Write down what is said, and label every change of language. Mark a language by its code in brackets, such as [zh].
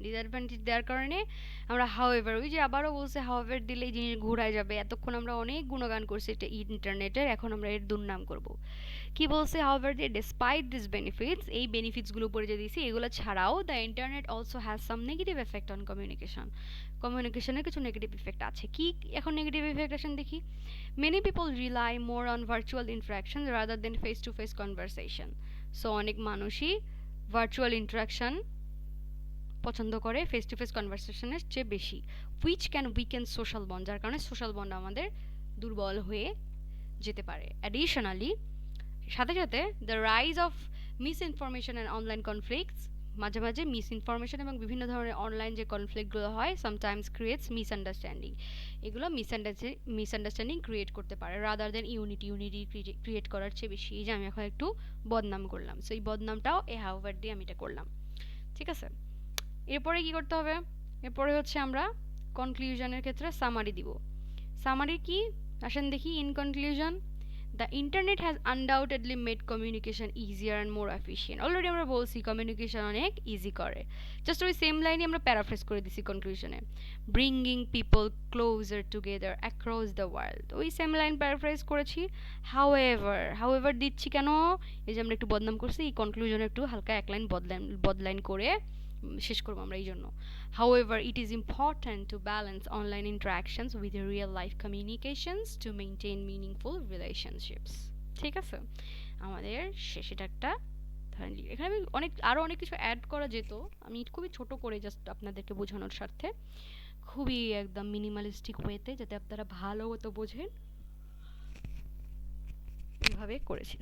[bn] Disadvantage দেওয়ার কারণে আমরা হাউএভার, ওই যে আবারও বলছে হাউএভার দিলেই জিনিস ঘুরায় যাবে। এতক্ষণ আমরা অনেক গুণগান করছি এটা ইন্টারনেটের, এখন আমরা এর দুর্নাম করব। কি বলছে? [en] however দিয়ে despite this benefits, [bn] এই বেনিফিটসগুলো উপরে যে দিয়েছি এগুলো ছাড়াও [en] The internet also has some negative effect on communication. [bn] কমিউনিকেশনের কিছু নেগেটিভ ইফেক্ট আছে। কি এখন নেগেটিভ ইফেক্ট আসেন দেখি। [en] Many people rely more on virtual interactions rather than face to face conversation. [bn] So অনেক মানুষই ভার্চুয়াল ইন্টারাকশন পছন্দ করে ফেস টু ফেস কনভারসেশনের চেয়ে বেশি, [en] which can weaken social bond, [bn] যার কারণে সোশ্যাল বন্ড আমাদের দুর্বল হয়ে যেতে পারে। অ্যাডিশনালি, সাথে সাথে [en] the rise of misinformation and online conflicts, [bn] মাঝে মাঝে মিস ইনফরমেশন এবং বিভিন্ন ধরনের অনলাইন যে কনফ্লিক্টগুলো হয় সামটাইমস ক্রিয়েটস মিসআন্ডারস্ট্যান্ডিং। এগুলো মিসআন্ডারস্ট্যান্ডিং ক্রিয়েট করতে পারে রাদার দেন ইউনিটি ক্রিয়েট করার চেয়ে বেশি। এই যে আমি এখন একটু বদনাম করলাম, সো এই বদনামটাও এই হাউভার দিয়ে আমি এটা করলাম। ঠিক আছে, এরপরে কি করতে হবে? এরপরে হচ্ছে আমরা কনক্লুশনের ক্ষেত্রে সামারি দিব। সামারি কি আসেন দেখি। [en] In conclusion, the internet has undoubtedly made communication easier and more efficient. [bn] Already আমরা বলছি কমিউনিকেশন অনেক ইজি করে, জাস্ট ওই সেম লাইনই আমরা প্যারাফ্রেজ করে দিছি কনক্লুশনে। [en] bringing people closer together across the world, [bn] ওই সেম লাইন প্যারাফ্রেজ করেছি। হাউএভার দিচ্ছি কেন? এই যে আমরা একটু বদনাম করছি, এই কনক্লুশনে একটু হালকা এক লাইন বদলাইন করে শেষ করবো আমরা এই জন্য। [en] However, it is important to balance online interactions with real life communications to maintain meaningful relationships. [bn] ঠিক আছে, আমাদের শেষে একটা ধরেন এখানে আমি আরও অনেক কিছু অ্যাড করা যেত, আমি খুবই ছোট করে জাস্ট আপনাদেরকে বোঝানোর স্বার্থে, খুবই একদম মিনিমালিস্টিক ওয়েতে, যাতে আপনারা ভালো মতো বোঝেন এভাবে করেছি।